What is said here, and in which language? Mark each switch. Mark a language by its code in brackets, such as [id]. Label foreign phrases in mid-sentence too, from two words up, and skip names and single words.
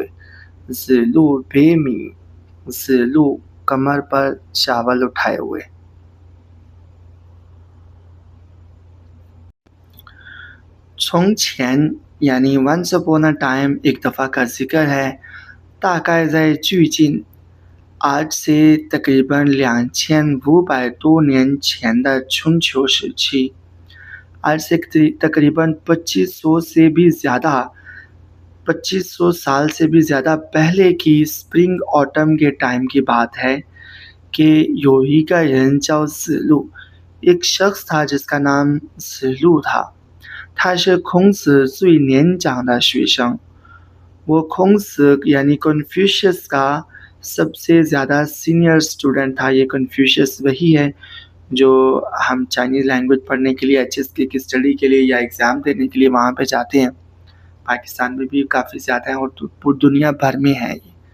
[zh] 子路背米, [ur] زلو کمر پر چاول اٹھائے ہوئے۔ [zh] 从前 [ur] یعنی [en] once upon a time [ur] ایک دفعہ کا ذکر ہے۔ [zh] 大概在距今, [ur] آج سے تقریباً 2500 [zh] 年前的春秋时期， [ur] آج سے تقریباً 2500 سال سے بھی زیادہ پہلے کی [en] spring autumn [ur] کے ٹائم کی بات ہے کہ یوہی کا رنچاؤ زلو، ایک شخص تھا جس کا نام زلو تھا۔ [zh] 他是孔子最年长的学生， [ur] وہ کھونگس یعنی کنفیوشس کا سب سے زیادہ [en] senior student [ur] تھا۔ یہ کنفیوشس وہی ہے جو ہم [en] Chinese language [ur] پڑھنے کے لیے HSK کی اسٹڈی کے لیے یا ایگزام دینے کے لیے وہاں پہ جاتے ہیں۔ پاکستان میں بھی کافی زیادہ ہیں اور پوری دنیا بھر میں ہے یہ۔